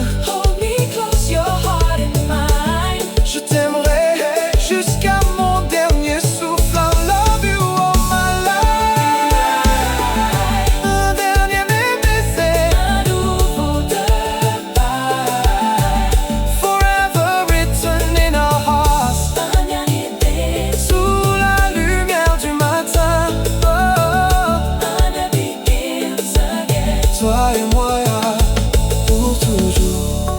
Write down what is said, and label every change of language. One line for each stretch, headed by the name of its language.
English: Hold me close, your heart and mine.
French: je t'aimerai jusqu'à mon dernier souffle.
English: I love you all my life.
French: Un dernier baiser, Un nouveau départ.
English: forever written in our hearts.
French: Un dernier baiser. Sous la lumière du matin, oh,
English: And it begins again.
French: toi et moi pour toujours.